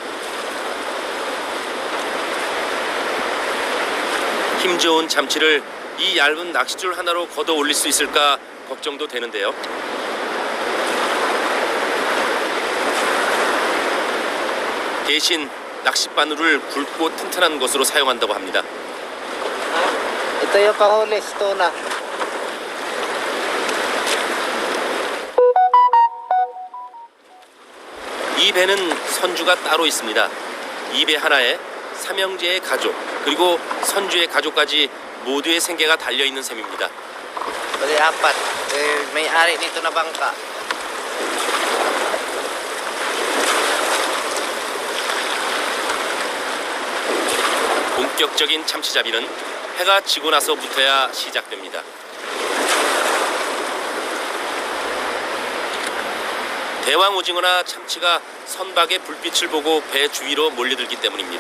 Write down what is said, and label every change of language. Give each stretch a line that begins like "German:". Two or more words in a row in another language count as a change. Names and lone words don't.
Korean: 힘 좋은 참치를 이 얇은 낚싯줄 하나로 걷어 올릴 수 있을까 걱정도 되는데요. 대신 낚싯바늘을 굵고 튼튼한 것으로 사용한다고 합니다.
Filipino: Ito yung kahuli, stona.
Korean: 이 배는 선주가 따로 있습니다. 이 배 하나에 삼형제의 가족 그리고 선주의 가족까지 모두의 생계가 달려있는 셈입니다.
Filipino: Bali apat. May-ari nito na bangka.
Korean: 본격적인 참치잡이는 해가 지고 나서부터야 시작됩니다. 대왕 오징어나 참치가 선박의 불빛을 보고 배 주위로 몰려들기 때문입니다.